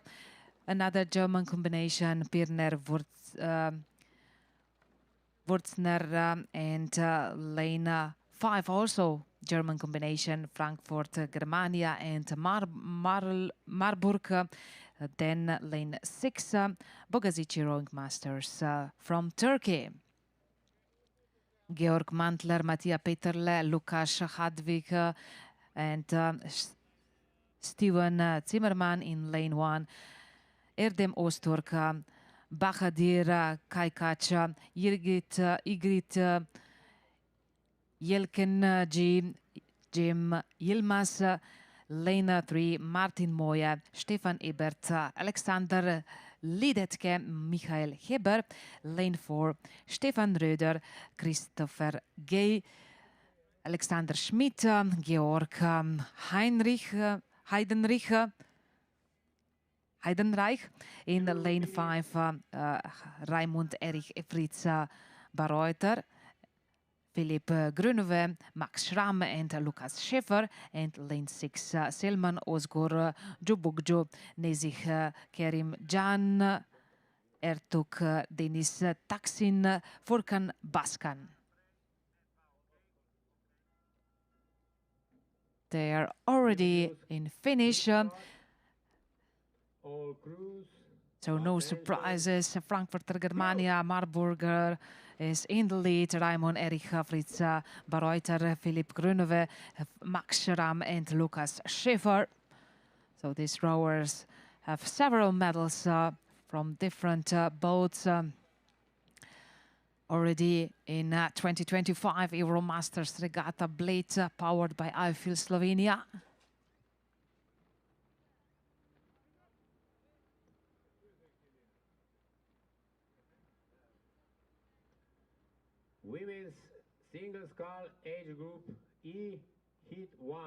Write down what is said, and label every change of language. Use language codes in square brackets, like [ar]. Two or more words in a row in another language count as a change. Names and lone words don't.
[en] Another German combination, Pirner, Wurzner and lane 5 also German combination, Frankfurt, Germania and Marburg. Then lane 6, Bogazici Rowing Masters from Turkey. Georg Mantler, Mattia Peterle, Lukas Hadvig and Steven Zimmermann in lane 1. Erdem Osturk, Bahadir Kajkac, Igrit Jelken, Jim Yilmaz, lane 3, Martin Moja, Stefan Ebert, Alexander Lidetke, Michael Heber, lane 4, Stefan Röder, Christopher Gay, Alexander Schmidt, Georg Heidenreich. In lane 5, Raimund Erich Fritz Barreuter, Philipp Grünwe, Max Schramm and Lukas Schäfer. And lane 6, Selman Ozgur, Jubugjo, Nezih Kerim Can, Ertuk Denis Taksin, Furkan Baskan. They are already in finish. So no surprises. Frankfurter Germania, Marburger is in the lead. Raimund Erich Fritz Barreuter, Philipp Grünwe, Max Schramm and Lukas Schäfer. So these rowers have several medals from different boats. Already in 2025 Euromasters Regatta Bled, powered by Alps, Slovenia. Women's single scull age group E, heat 1.